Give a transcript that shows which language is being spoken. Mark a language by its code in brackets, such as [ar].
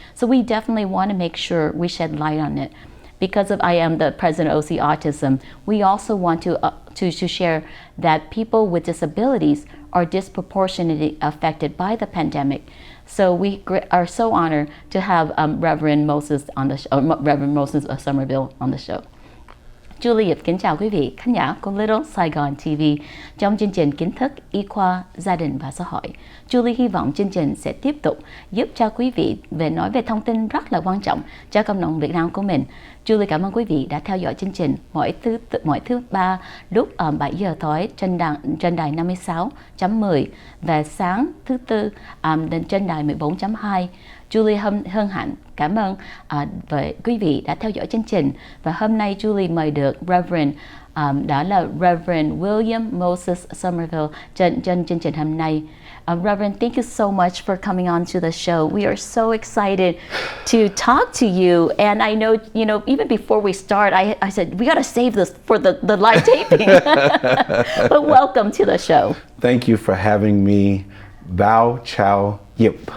[en] So we definitely want to make sure we shed light on it. Because I am the president of OC Autism, we also want to share that people with disabilities are disproportionately affected by the pandemic. So we are so honored to have Reverend Moses on the show, Reverend Moses Somerville on the show. [vi] Julie DIEP kính chào quý vị khán giả của Little Saigon TV trong chương trình kiến thức y khoa gia đình và xã hội. Julie hy vọng chương trình sẽ tiếp tục giúp cho quý vị nói về thông tin rất là quan trọng cho cộng đồng Việt Nam của mình. Julie cảm ơn quý vị đã theo dõi chương trình mỗi thứ ba lúc 7 giờ tối trên đài 56.10 và sáng thứ tư trên đài 14.2. Julie hân hạnh cảm ơn quý vị đã theo dõi chương trình, và hôm nay Julie mời được Reverend đó là Reverend William Moses Somerville trên chương trình hôm nay. [en] Reverend, thank you so much for coming on to the show. We are so excited to talk to you. And I know, even before we start, I said, we got to save this for the live taping. But welcome to the show. Thank you for having me. Bao Chao Yip.